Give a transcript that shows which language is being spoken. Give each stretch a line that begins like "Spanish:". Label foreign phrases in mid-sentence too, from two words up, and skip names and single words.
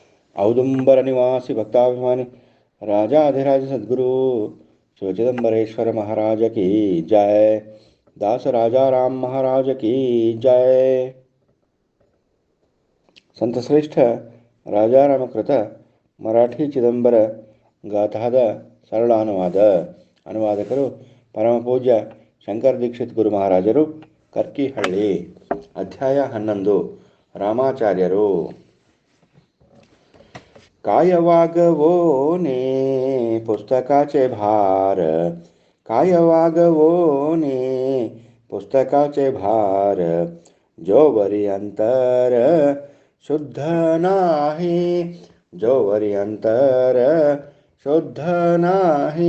Hindi: औदुंबर निवासी भक्ताभिमानी राजाधिराज सद्गुरु शिवचिदंबरेश्वर महाराज की जय। दास राजा राम महाराज की जय।
Kannada: ಸಂತಶ್ರೇಷ್ಠ ರಾಜಾರಾಮಕೃತ ಮರಾಠಿ ಚಿದಂಬರ ಗಾಥಾದ ಸರಳ ಅನುವಾದಕರು ಪರಮಪೂಜ್ಯ ಶಂಕರ ದೀಕ್ಷಿತ್ ಗುರು ಮಹಾರಾಜರು, ಕರ್ಕಿಹಳ್ಳಿ. ಅಧ್ಯಾಯ 11. ರಾಮಾಚಾರ್ಯರು.
Marathi: कायवागवोने पुस्तकाचे भार, कायवागवोने पुस्तकाचे भार, जोवरी अंतर शुद्ध नाही, जोवरी अंतर शुद्ध नाही.